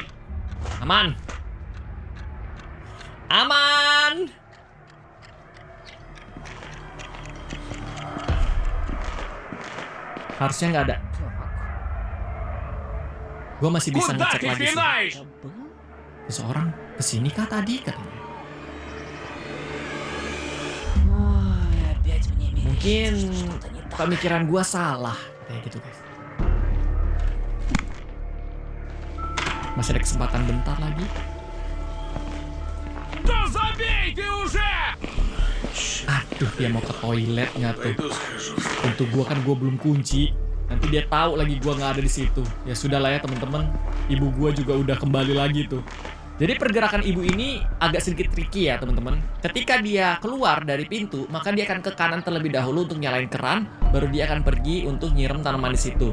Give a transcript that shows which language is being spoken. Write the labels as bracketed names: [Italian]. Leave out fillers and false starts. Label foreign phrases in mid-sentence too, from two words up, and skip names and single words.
[Indonesian] Aman. Harusnya nggak ada. Gue masih bisa [Russian] Куда [Indonesian] ngecek [Russian] ты [Indonesian] lagi sih. [Russian] пинаешь? [Indonesian] Seseorang kesini kah tadi katanya? [Russian] Ой, опять мне [Indonesian] Mungkin [Russian] мерещится, что что-то не так. [Indonesian] pemikiran gue salah. Kayak gitu, guys. Masih ada kesempatan bentar lagi. [Russian] Да забей ты уже! [Indonesian] Aduh, dia mau ke toilet nggak tuh? [Russian] Пойду схожу. [Indonesian] Untuk gue kan gue belum kunci. Nanti dia tahu lagi gue nggak ada di situ. Ya sudahlah ya teman-teman. Ibu gue juga udah kembali lagi tuh. Jadi pergerakan ibu ini agak sedikit tricky ya teman-teman. Ketika dia keluar dari pintu, maka dia akan ke kanan terlebih dahulu untuk nyalain keran, baru dia akan pergi untuk nyiram tanaman di situ.